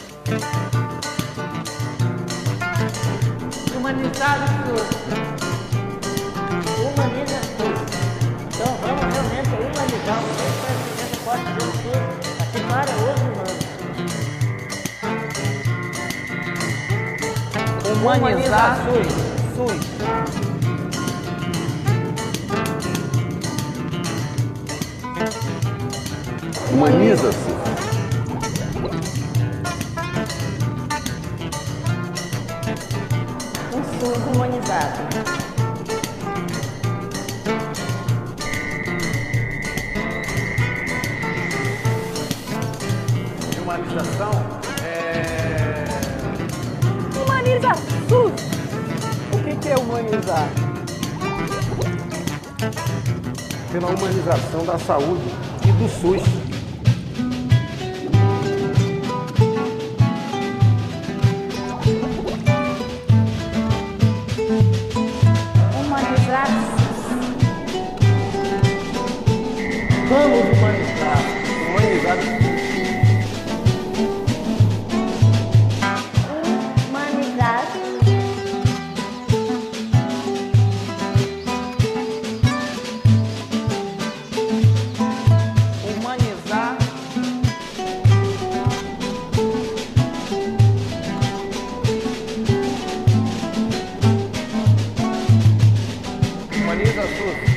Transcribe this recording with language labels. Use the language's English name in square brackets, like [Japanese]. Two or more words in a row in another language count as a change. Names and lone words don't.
[Portuguese] Humanizar o SUS. Humaniza SUS. Então vamos realmente humanizar o SUS para que a gente possa ter o SUS aqui para os humanos. Humanizar SUS. Humaniza-se. Um SUS humanizado. Humanização Humaniza SUS. O que é humanizar? pela humanização da saúde e do SUS. Humanizar Vamos humanizar. Humanizar o SUS. humanizar Humanizar. Humaniza SUS.